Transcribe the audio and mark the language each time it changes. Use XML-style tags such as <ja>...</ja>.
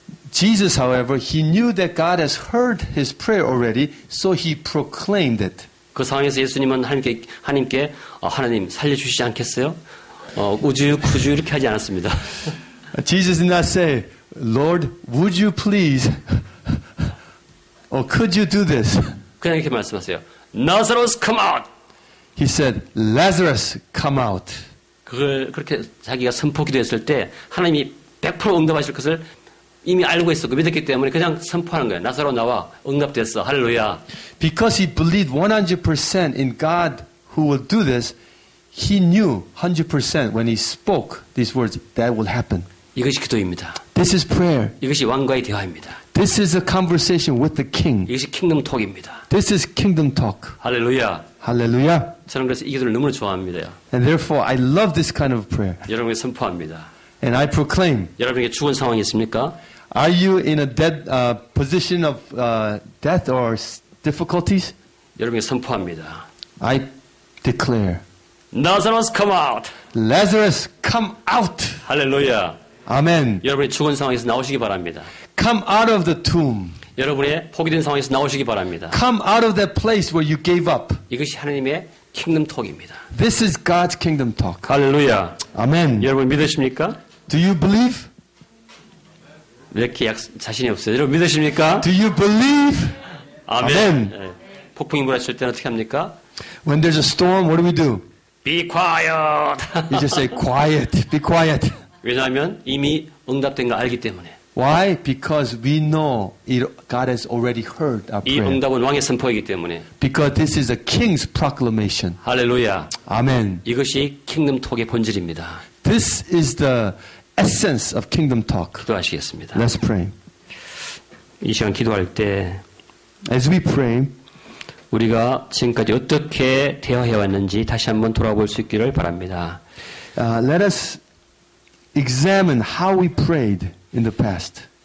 <en>Jesus, however, he knew that God has heard his prayer already, so he proclaimed it.</en> <ko>그 상황에서 예수님은 하나님께 하나님 살려주시지 않겠어요? 우주, 구주 이렇게 하지 않았습니다.</ko> <en>Jesus did not say, Lord, would you please, or could you do this?</en> <ko>그냥 이렇게 말씀하세요.</ko> <en>Lazarus, come out! He said, Lazarus, come out.</en> <ko>그걸 그렇게 자기가 선포 기도했을 때 하나님이 100% 응답하실 것을 이미 알고 있었고 믿었기 때문에 그냥 선포하는 거예요. 나사로 나와 응답됐어. 할렐루야.</ko> <en>Because he believed 100% in God who will do this, he knew 100% when he spoke these words that will happen.</en> <ko>이것이 기도입니다.</ko> <en>This is prayer.</en> <ko>이것이 왕과의 대화입니다.</ko> <en>This is a conversation with the king.</en> <ko>이것이 킹덤 톡입니다.</ko> <en>This is kingdom talk.</en> <ko>할렐루야.</ko> <en>Hallelujah.</en> <ko>저는 그래서 이 기도를 너무 좋아합니다.</ko> <en>And therefore, I love this kind of prayer.</en> <ko>여러분에게 선포합니다.</ko> <en>And I proclaim.</en> <ko>여러분에게 죽은 상황이 있습니까?</ko> <en>Are you in a dead position of death or difficulties?</en> <ko>여러분에게 선포합니다.</ko> <en>I declare. Lazarus, come out. Lazarus, come out.</en> <ko>할렐루야.</ko> <en>Amen.</en> <ko>여러분이 죽은 상황에서 나오시기 바랍니다.</ko> <en>Come out of the tomb.</en> <ko>여러분의 포기된 상황에서 나오시기 바랍니다.</ko> <en>Come out of that place where you gave up.</en> <ko>이것이 하나님의 킹덤 톡입니다.</ko> <en>This is God's kingdom talk.</en> <ko>할렐루야.</ko> <en>Amen.</en> <ko>여러분 믿으십니까?</ko> <en>Do you believe?</en> <ko>왜 이렇게 자신이 없어요? 여러분 믿으십니까?</ko> <en>Do you believe?</en> <ko>아멘. 아멘. 네. 폭풍이 몰아칠 때는 어떻게 합니까?</ko> <en>When there's a storm, what do? Be quiet. You just say quiet, be quiet.</en> <ko>왜냐하면 이미 응답된 거 알기 때문에.</ko> <en>Why? Because we know God has already heard our 이 prayer.</en> <ko>응답은 왕의 선포이기 때문에.</ko> <en>Because this is a king's proclamation.</en> <ko>할렐루야.</ko> <en>Amen.</en> <ko>이것이 킹덤 톡의 본질입니다.</ko> <en>This is the essence of kingdom talk.</en> <ko>기도하시겠습니다.</ko> <en>Let's pray.</en> <ko>이 시간 기도할 때</ko> <en>As we pray,</en> <ko>우리가 지금까지 어떻게 대화해왔는지 다시 한번 돌아볼 수 있기를 바랍니다.</ko> <en>let us examine how we prayed in the past.</en>